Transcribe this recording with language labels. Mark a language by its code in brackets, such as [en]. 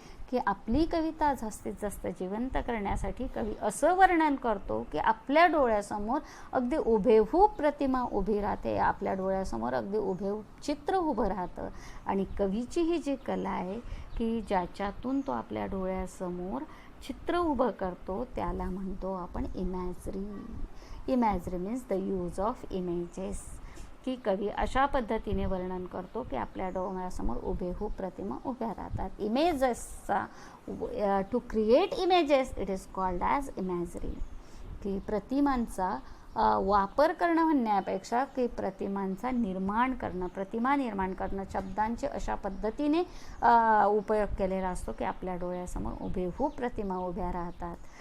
[mr] की आपली कविता जास्तीत जास्त जिवंत करण्यासाठी कवी असं वर्णन करतो की आपल्या डोळ्यासमोर अगदी उभेहूब प्रतिमा उभी राहते, आपल्या डोळ्यासमोर अगदी उभेहूब चित्र उभं राहतं. आणि कवीची ही जी कला आहे की ज्याच्यातून तो आपल्या डोळ्यासमोर चित्र उभं करतो, त्याला म्हणतो आपण imagery. [en] Imagery means the use of images. [mr] की कवी अशा पद्धतीने वर्णन करतो की आपल्या डोळ्यासमोर उभेहूब प्रतिमा उभ्या राहतात. [en] इमेजेसचा, to create images it is called as imagery. [mr] की प्रतिमांचा वापर करणं म्हणण्यापेक्षा की प्रतिमा निर्माण करणं, शब्दांचे अशा पद्धतीने उपयोग केलेला असतो की आपल्या डोळ्यासमोर उभेहूब प्रतिमा उभ्या राहतात.